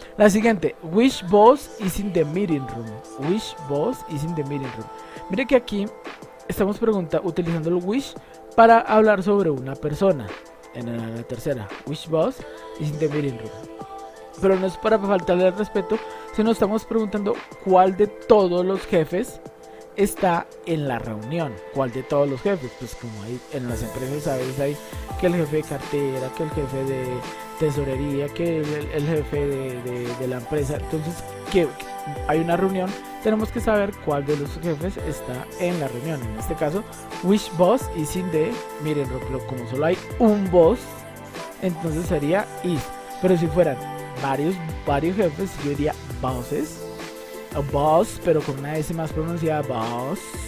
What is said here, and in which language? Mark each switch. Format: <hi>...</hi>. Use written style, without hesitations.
<es>La siguiente,</es> <en>which boss is in the meeting room. Which boss is in the meeting room.</en> <es>Mire que aquí estamos utilizando el which para hablar sobre una persona. En la tercera,</es> <en>which boss is in the meeting room.</en> <es>Pero no es para faltarle el respeto, sino estamos preguntando cuál de todos los jefes está en la reunión. ¿Cuál de todos los jefes? Pues como hay en las empresas, sabes, hay que el jefe de cartera, que el jefe de tesorería, que el jefe de la empresa. Entonces, que hay una reunión, tenemos que saber cuál de los jefes está en la reunión. En este caso,</es> <en>which boss is in the meeting room.</en> <es>Pero como solo hay un boss, entonces sería is. Pero si fueran varios jefes, yo diría bosses, o boss, pero con una S más pronunciada, boss.</es>